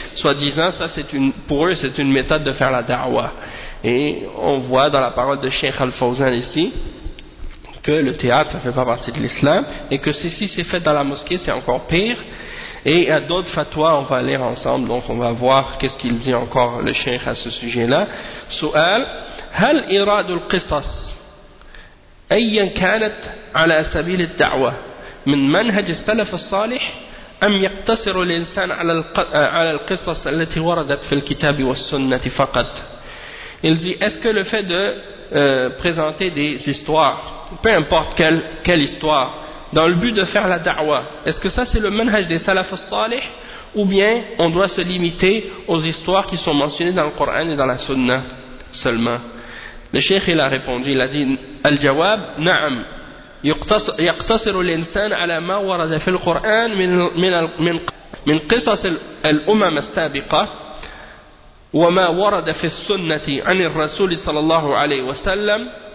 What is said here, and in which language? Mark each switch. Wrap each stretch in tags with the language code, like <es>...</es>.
<fr>Soi-disant, ça, c'est une, pour eux, c'est une méthode de faire la da'wah. Et on voit dans la parole de Cheikh Al-Fawzan ici que le théâtre, ça ne fait pas partie de l'islam. Et que si c'est fait dans la mosquée, c'est encore pire. Et il y a d'autres fatwas, on va lire ensemble. Donc on va voir qu'est-ce qu'il dit encore le Cheikh à ce sujet-là.</fr> <ar>Su'al, hal iradul qisas أيا كانت على سبيل الدعوة من منهج السلف الصالح أم يقتصر الإنسان على القصص التي وردت في الكتاب والسنة فقط.</ar> <fr>Il dit, est-ce que le fait de présenter des histoires, peu importe quelle histoire, dans le but de faire la da'wah, est-ce que ça c'est le manhaj des salaf al-salih, ou bien on doit se limiter aux histoires qui sont mentionnées dans le Coran et dans la Sunna seulement? Le cheikh, il a répondu, il a dit,</fr> <ar>الجواب نعم يقتصر الإنسان على ما ورد في القرآن من قصص الأمم السابقة وما ورد في السنة عن الرسول صلى الله عليه وسلم</ar>